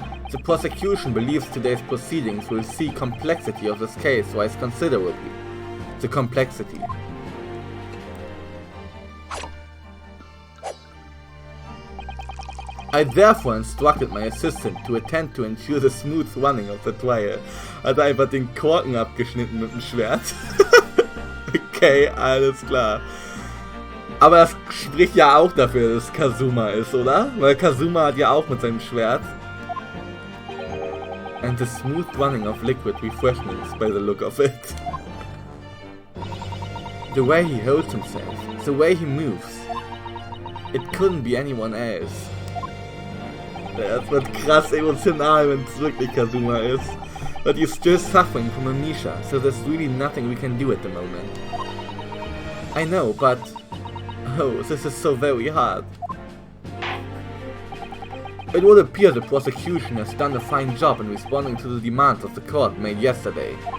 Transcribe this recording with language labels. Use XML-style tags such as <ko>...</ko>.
<en>The prosecution believes today's proceedings will see complexity of this case rise considerably. The complexity. I therefore instructed my assistant to attend to ensure the smooth running of the trial.</en> <de>Hat einfach den Korken abgeschnitten mit dem Schwert. Okay, alles klar. Aber das spricht ja auch dafür, dass es Kazuma ist, oder? Weil Kazuma hat ja auch mit seinem Schwert.</de> <en>And the smooth running of liquid refreshments by the look of it. The way he holds himself, the way he moves. It couldn't be anyone else.</en> <de>Das wird krass emotional, wenn es wirklich Kazuma ist.</de> <en>But you're still suffering from amnesia, so there's really nothing we can do at the moment. I know, but... Oh, this is so very hard. It would appear the prosecution has done a fine job in responding to the demands of the court made yesterday.</en>